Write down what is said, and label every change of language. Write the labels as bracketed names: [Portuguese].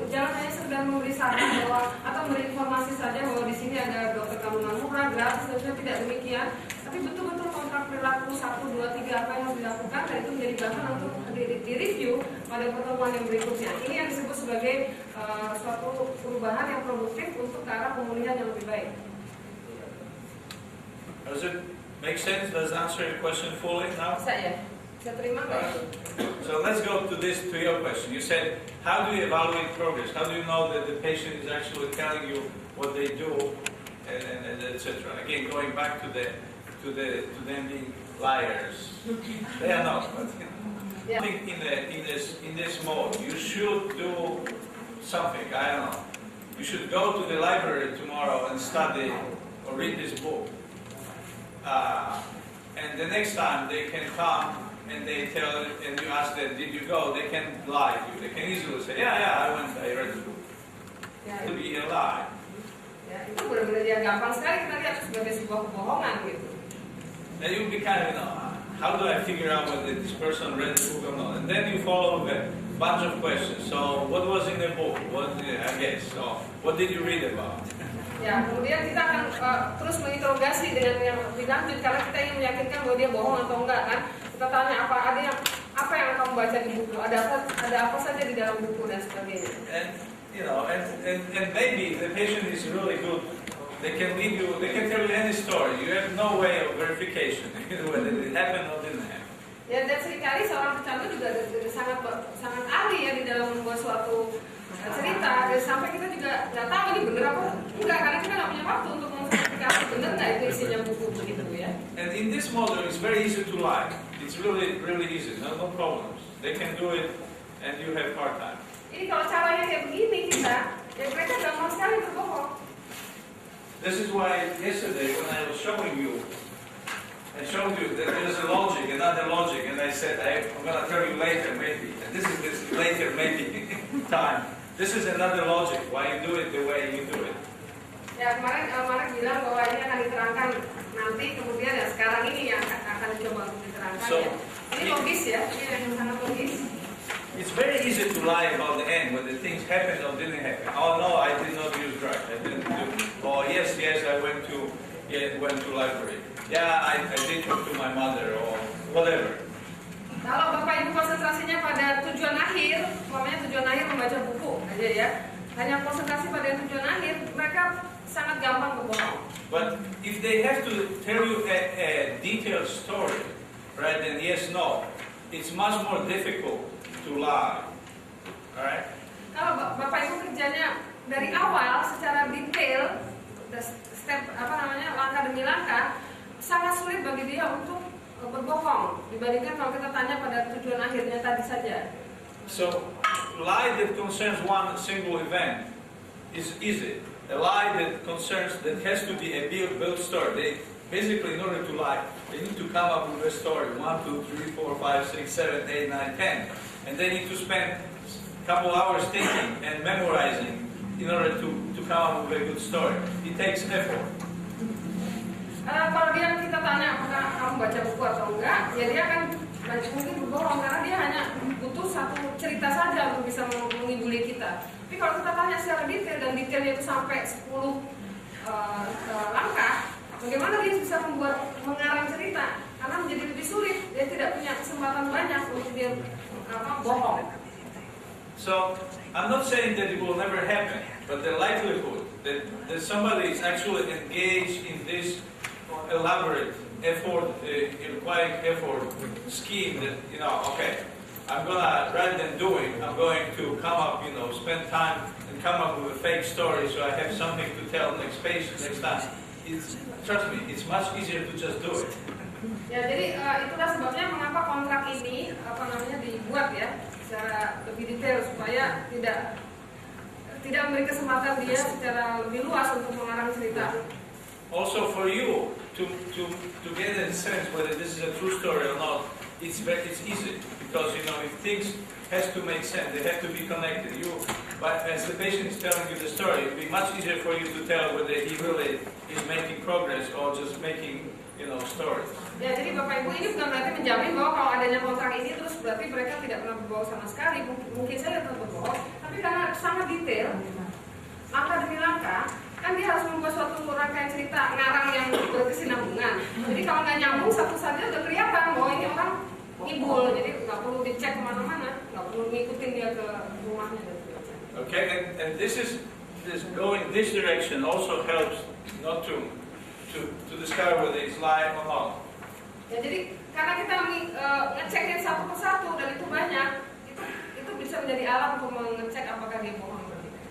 [Indonesian] Jangan hanya sekedar memberi saran bahwa atau memberi informasi saja bahwa di sini ada dokter kandungan murah, gratis, seharusnya tidak demikian. Tapi betul-betul kontrak perilaku 1, 2, 3 apa yang harus dilakukan, dan itu menjadi bahan untuk direview pada pertemuan yang berikutnya. Ini yang disebut sebagai suatu perubahan yang produktif untuk ke arah pemulihan yang lebih baik. [English] Does it make sense? Does it answer your question fully now? [Indonesian] Saya terima kasih. [English] So let's go to your question. You said, how do you evaluate progress? How do you know that the patient is actually telling you what they do, and etc. Again, going back to them being liars. They are not. But I think in this mode, you should do something. I don't know. You should go to the library tomorrow and study or read this book. And the next time they can come and they tell, and you ask them, did you go? They can lie to you. They can easily say, yeah, I went, I read the book. It will be a lie. [Indonesian] Ya, itu benar-benar yang gampang sekali kita lihat sebagai sebuah kebohongan gitu. [English] Then you'll be kind of, how do I figure out whether this person read the book or not? And then you follow a bunch of questions. So, what was in the book? I guess. So, what did you read about? [Indonesian] Ya, kemudian kita akan terus menginterogasi dengan yang lebih lanjut karena kita ingin meyakinkan bahwa dia bohong atau enggak kan. Kita tanya apa yang kamu baca di buku, ada apa saja di dalam buku dan sebagainya. [English] And maybe the patient is really good. They can tell you any story. You have no way of verification whether it happened or didn't happen. [Indonesian] Ya, dan seringkali seorang pecandu juga sangat ahli ya di dalam membuat suatu cerita, dan sampai kita juga nggak tahu ini benar apa enggak, karena kita nggak punya waktu untuk memverifikasi benar nggak itu isinya buku begitu ya. [English] And in this model, it's very easy to lie. It's really easy, no problems. They can do it, and you have hard time. [Indonesian] Ini kalau caranya kayak begini kita, ya mereka gampang sekali berbohong. [English] This is why yesterday when I was showing you, I showed you that there's a logic, another logic, and I said I'm going to tell you later maybe. And this is this later maybe time. This is another logic why you do it the way you do it. [Indonesian] Ya, kemarin Marek bilang bahwa ini akan diterangkan nanti, kemudian ya sekarang ini yang akan dicoba untuk diterangkan. [English] So, [Indonesian] ya. Ini logis ya, ini yang sangat logis. [English] It's very easy to lie about the end, whether things happened or didn't happen. Oh no, I did not use drugs. I didn't do. Oh yes, I went to library. Yeah, I did talk to my mother or whatever. [Indonesian] Kalau Bapak Ibu konsentrasinya pada tujuan akhir, umpamanya tujuan akhir membaca buku aja ya, hanya konsentrasi pada tujuan akhir, mereka sangat gampang berbohong. [English] But if they have to tell you a detailed story, right, then yes, no, it's much more difficult to lie. Alright? [Indonesian] Kalau Bapak Ibu kerjanya dari awal secara detail, step langkah demi langkah, sangat sulit bagi dia untuk berbohong dibandingkan kalau kita tanya pada tujuan akhirnya tadi saja. [English] So, lie that concerns one single event is easy. a lie that has to be a built story. They basically, in order to lie, they need to come up with a story, 1, 2, 3, 4, 5, 6, 7, 8, 9, 10. And they need to spend a couple hours thinking and memorizing in order to come up with a good story. It takes effort. [Indonesian] Kalau kita tanya apakah kamu baca buku atau enggak, ya dia akan mungkin berbohong karena dia hanya butuh satu cerita saja untuk bisa menghiburi kita. Tapi kalau kita tanya secara detail dan detailnya itu sampai 10 langkah, bagaimana dia bisa mengarang cerita? Karena menjadi lebih sulit, dia tidak punya kesempatan banyak untuk dia bohong. [English] So, I'm not saying that it will never happen, but the likelihood that somebody is actually engaged in this elaborate effort, requiring effort scheme that, okay, I'm gonna, rather than doing, I'm going to come up, spend time and come up with a fake story so I have something to tell next time. Trust me, it's much easier to just do it. [Indonesian] Ya, jadi itulah sebabnya mengapa kontrak ini dibuat ya secara lebih detail supaya tidak memberi kesempatan dia secara lebih luas untuk mengarang cerita. [English] Also for you to get a sense whether this is a true story or not, it's easy because if things has to make sense, they have to be connected. But as the patient is telling you the story, it will be much easier for you to tell whether he really is making progress or just making stories. [Indonesian] Ya, jadi Bapak Ibu ini bukan berarti menjamin bahwa kalau adanya kontrak ini terus berarti mereka tidak pernah berbohong sama sekali. Mungkin saja tetap berbohong, tapi karena sangat detail, langkah demi langkah, kan dia harus membuat suatu rangkaian cerita ngarang yang berkesinambungan. Jadi kalau nggak nyambung satu saja udah kelihatan bahwa ini orang ngibul, jadi nggak perlu dicek kemana-mana, nggak perlu ngikutin dia ke rumahnya dan sebagainya. [English] Okay, and this going this direction also helps not to discover whether it's lying or not. [Indonesian] Ya, jadi karena kita ngecekin satu persatu dan itu banyak, itu bisa menjadi alat untuk mengecek apakah dia bohong atau tidak.